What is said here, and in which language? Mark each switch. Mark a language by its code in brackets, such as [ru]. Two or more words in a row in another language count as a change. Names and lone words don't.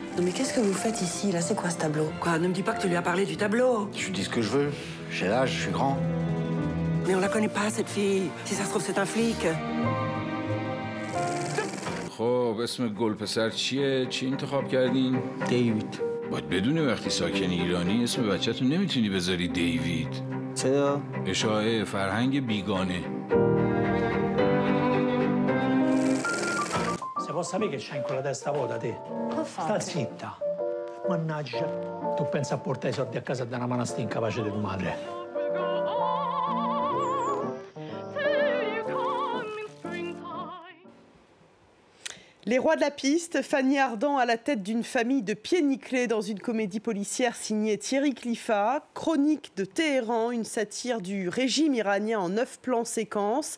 [fr] Mais qu'est-ce que vous faites ici, là? C'est quoi ce tableau? Quoi, ne me dis pas que tu lui as parlé du tableau. Je lui dis ce que je veux. J'ai l'âge, je suis grand. Mais on la connaît pas, cette fille. Si ça se trouve, c'est un flic. [fa] خب اسم گلپسر چیه؟ چی انتخاب کردین؟ دیوید. باید بدونی وقتی ساکن ایرانی اسم بچه‌تون نمیتونی بذاری دیوید. چرا؟ اشاعه فرهنگ بیگانه. [it] Se può sapere che c'hai in quella testa vuota te? Sta zitta. Mannaggia, tu pensi a portare i soldi a casa da una manastia incapace di tua madre. [fr] Les rois de la piste, Fanny Ardant à la tête d'une famille de pieds nickelés dans une comédie policière signée Thierry Cliffat, Chronique de Téhéran, une satire du régime iranien en 9 plans séquences.